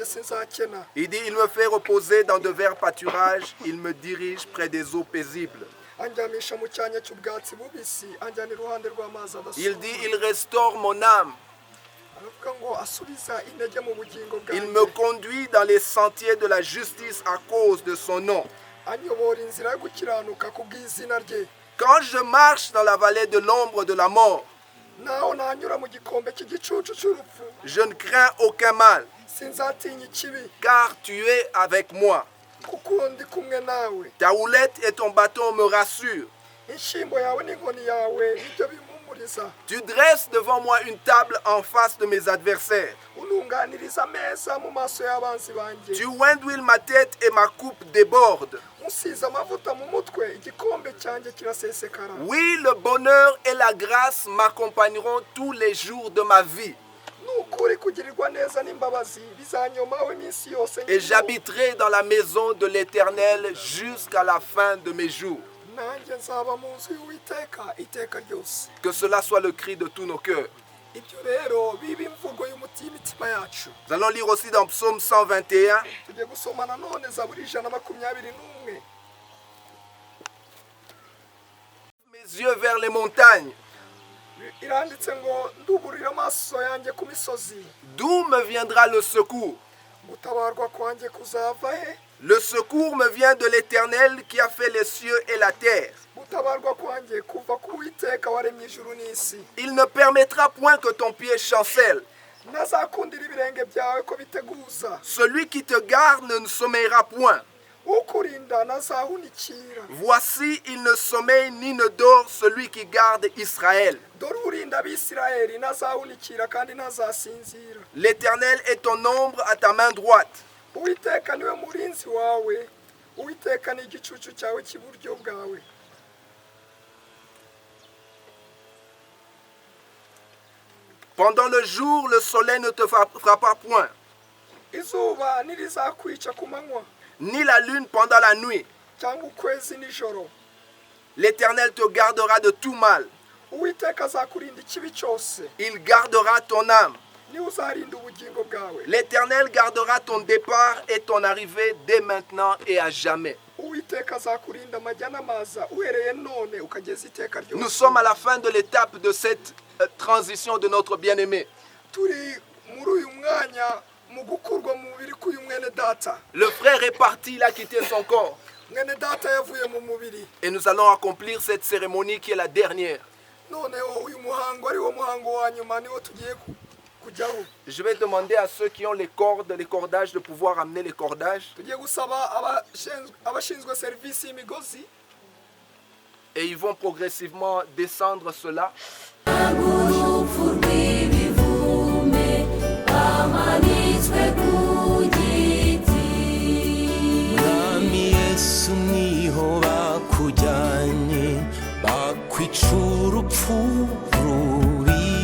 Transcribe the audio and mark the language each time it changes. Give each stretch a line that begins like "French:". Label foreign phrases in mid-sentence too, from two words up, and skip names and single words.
French: Il dit: il me fait reposer dans de verts pâturages, il me dirige près des eaux paisibles.
Kinyarwanda: anjyamisha mu cyanya cy'ubwatsi bubisi anjyana iruhande rw'amazi
French: Il dit, adasuma il restaure mon âme.
Kinyarwanda: aravuga ngo asubiza intege mu bugingo
French: Il
Kinyarwanda: bwanjye
French: me conduit dans les sentiers de la justice à cause de son nom.
Kinyarwanda: anyobora inzira yo gukiranuka ku bw'izina rye.
French: Quand je marche dans la vallée de l'ombre de la mort,
Kinyarwanda: naho nanyura mu gikombe cy'igicucu cy'urupfu
French: je ne crains aucun mal,
Kinyarwanda: sinzatinya ikibi
French: car tu es avec moi.
Kinyarwanda: kuko ndi kumwe nawe.
French: Ta houlette et ton bâton me rassurent.
Kinyarwanda: inshyimbo yawe n'inkoni yawe nibyo bimpumuriza.
French: Tu dresses devant moi une table en face de mes adversaires.
Kinyarwanda: ununganiriza ameza mu maso y'abanzi banjye.
French: Tu oinduis ma tête et ma coupe déborde.
Kinyarwanda: musize amavuta mu mutwe igikombe cyanjye kirasesekara.
French: Oui, le bonheur et la grâce m'accompagneront tous les jours de ma vie.
Kinyarwanda: nukuri kugirirwa neza n'imbabazi bizanyomaho iminsi yose
French: Et j'habiterai dans la maison de l'Éternel jusqu'à la fin de mes jours.
Kinyarwanda: nanjye nzaba mu nzu y'uwiteka iteka ryose.
French: Que cela soit le cri de tous nos cœurs.
Kinyarwanda: ibyo rero biba imvugo y'imitima yacu.
French: Nous allons lire aussi dans Psaume 121.
Kinyarwanda: tugiye gusoma nanone zaburi 121.
French: Mes yeux vers les montagnes.
Kinyarwanda: iranditse ngo nduburira amaso yanjye ku misozi.
French: D'où me viendra le secours?
Kinyarwanda: gutabarwa kwanjye kuzava he?
French: Le secours me vient de l'Éternel qui a fait les cieux et la terre.
Kinyarwanda: gutabarwa kwanjye kuva ku Uwiteka waremye ijuru n'isi.
French: Il ne permettra point que ton pied chancelle.
Kinyarwanda: ntazakundira ibirenge byawe ko biteguza.
French: Celui qui te garde ne sommeillera point.
Kinyarwanda: ukurinda ntazahunikira.
French: Voici, il ne sommeille ni ne dort celui qui garde Israël.
Kinyarwanda: dore urinda abisirayeli ntazahunikira kandi ntazasinzira.
French: L'Éternel est ton ombre à ta main droite.
Kinyarwanda: Uwiteka niwe murinzi wawe. Uwiteka ni igicucu cyawe cy'iburyo bwawe.
French: Pendant le jour, le soleil ne te frappera point,
Kinyarwanda: izuba ntirizakwica ku manywa
French: ni la lune pendant la nuit.
Kinyarwanda: cyangwa ukwezi nijoro.
French: L'Éternel te gardera de tout mal.
Kinyarwanda: Uwiteka azakurinda ikibi cyose.
French: Il gardera ton âme.
Kinyarwanda: niwe uzarinda ubugingo bwawe.
French: L'Éternel gardera ton départ et ton arrivée dès maintenant et à jamais.
Kinyarwanda: Uwiteka azakurinda amajya n'amaza uhereye none ukageza iteka ryose.
French: Nous sommes à la fin de l'étape de cette transition de notre bien-aimé.
Kinyarwanda: turi muri uyu mwanya mu gukurwa mu mubiri k'uyu mwene data.
French: Le frère est parti, il a quitté son corps.
Kinyarwanda: mwene data yavuye mu mubiri.
French: Et nous allons accomplir cette cérémonie qui est la dernière.
Kinyarwanda: noneho uyu muhango ari wo muhango wa nyuma niwo tugiye kujyaho.
French: Je vais demander à ceux qui ont les cordes, les cordages, de pouvoir amener les cordages.
Kinyarwanda: tugiye gusaba abashinzwe serivisi y'imigozi.
French: Et ils vont progressivement descendre cela.
Kinyarwanda: Mwami Yesu niho bakujyanye bakwica urupfu rubi.